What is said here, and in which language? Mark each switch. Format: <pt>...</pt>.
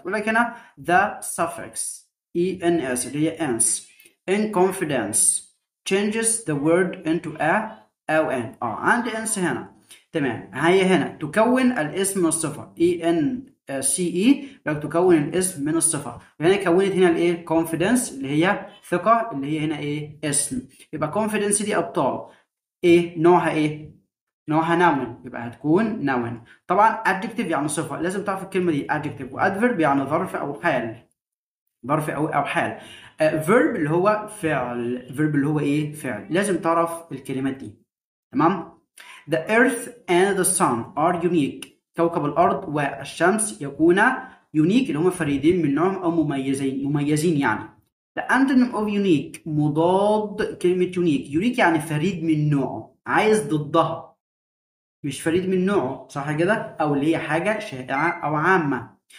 <en>بقول لك هنا the suffix ens اللي هي ens in confidence changes the word into a او an.</en> <ar>عندي ens هنا. تمام. هي هنا تكون الاسم من الصفه ence، لو تكون الاسم من الصفه. هنا كونت هنا الايه؟ confidence اللي هي ثقه، اللي هي هنا ايه؟ اسم. يبقى confidence دي ابطال ايه نوعها؟ ايه نوعها؟ noun، يبقى هتكون noun. طبعا adjective يعني صفة، لازم تعرف الكلمة دي adjective. وadverb يعني ظرف أو حال، ظرف أو حال. verb اللي هو فعل، verb اللي هو إيه؟ فعل. لازم تعرف الكلمات دي. تمام.</ar> <en>The earth and the sun are unique.</en> <ar>كوكب الأرض والشمس يكونا unique اللي هم فريدين من نوعهم أو مميزين يعني. The antonym of unique مضاد كلمة unique يعني فريد من نوعه، عايز ضدها. مش فريد من نوعه، صح كده؟ او اللي هي حاجه شائعه او عامه.</ar>